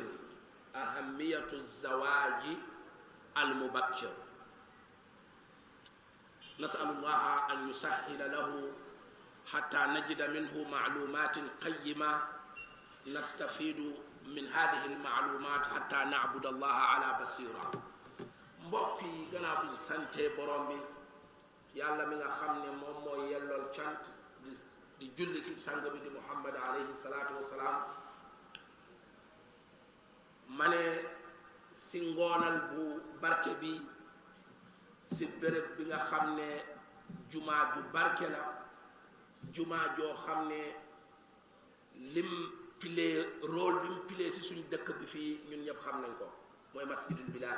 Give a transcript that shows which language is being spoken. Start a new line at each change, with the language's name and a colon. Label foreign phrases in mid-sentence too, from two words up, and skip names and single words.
Arabic: أهمية الزواج المبكر. نسأل الله أن يسهل له حتى نجد منه معلومات قيمة نستفيد من هذه المعلومات حتى نعبد الله على بصيرة.
Wolof: mbokk yi gannaaw bi sante borom bi yàlla mi nga xam ne moom mooy yellool cant di julli ci sang bi di Muhammad
Arabic: عليه الصلاة والسلام,
Wolof: ma ne ci ngoonal bu barke bi ci béréb bi nga xam ne jumaa ju barke la, jumaa joo xam ne lim pilee rôle bi mu pilee ci suñ dëkk bi fii ñun ñëpp xam nañ ko, mooy
Arabic: مسجد البلاد.